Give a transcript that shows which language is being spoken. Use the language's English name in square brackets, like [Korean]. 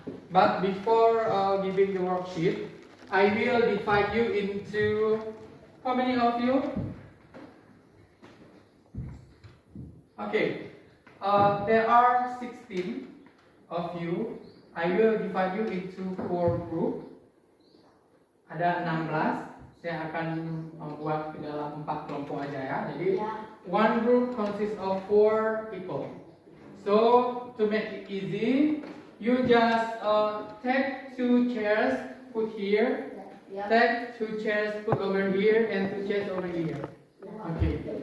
[English] But before giving the worksheet, I will divide you into how many of you? Okay, there are 16 of you. I will divide you into 4 groups. [Indonesian] Ada 16. Saya akan membuat ke dalam 4 kelompok aja ya. [English] Jadi one group consists of 4 people. So to make it easy, you just take two chairs put here. Take two chairs put over here and two chairs over here. Okay.